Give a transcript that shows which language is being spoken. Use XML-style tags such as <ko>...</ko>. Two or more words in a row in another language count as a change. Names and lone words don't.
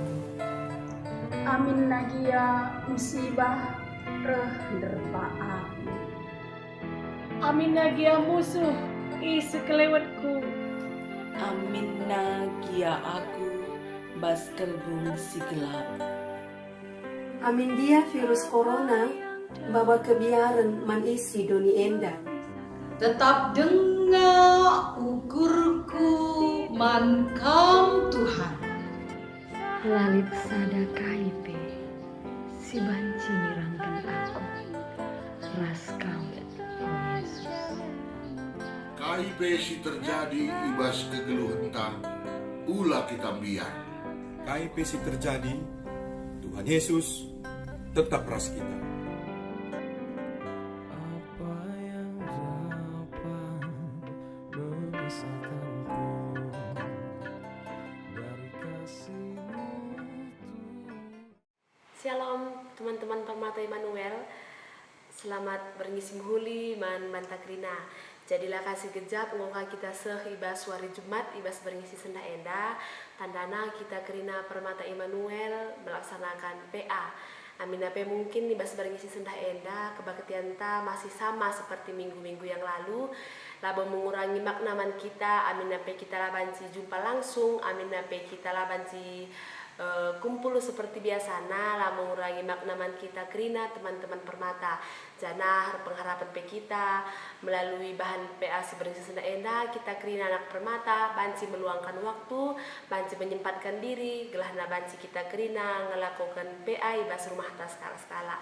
<btx>Amin nagia musibah reh derpa aku. Amin nagia musuh isu kelewatku. Amin nagia aku bas kelbung si gelap. Amin dia virus corona bawa kebiaran man isi doni enda. Tetap dengar ukurku man kam Tuhan. Lalit sada kaipe si banci nirangkan aku. Ras kau oh Yesus. KIP si terjadi ibas kegeluhan tang ulah kita biar. KIP si terjadi, Tuhan Yesus tetap ras kita.</btx> <id>Apa yang dapat memisahkanku dari kasih-Mu Tuhan. Shalom teman-teman Permata Immanuel.</id> <btx>Selamat berngisi huli man bantakrina. Jadilah kasih gejap ngongka kita ibas wari Jumat ibas berngisi senda enda. Tandana kita kerina Permata Immanuel melaksanakan PA. Amin apa</btx> <id>mungkin</id> <btx>ibas berngisi senda enda</btx> <id>kebaktian ta masih sama seperti minggu-minggu yang lalu.</id> <btx>Laba mengurangi maknaman kita. Amin apa kita labanci jumpa langsung. Amin apa kita labanci kumpul seperti biasana lah</btx> <id>mengurangi maknaman</id> <btx>kita kerina teman-teman Permata. Jana</btx> <id>pengharapan kita melalui bahan PA</id> <btx>seberisi senda enda kita kerina anak Permata banci</btx> <id>meluangkan waktu,</id> <btx>banci</btx> <id>menyempatkan diri,</id> <btx>gelahna banci kita kerina ngelakukan PA ibas rumah tas skala-skala.</btx>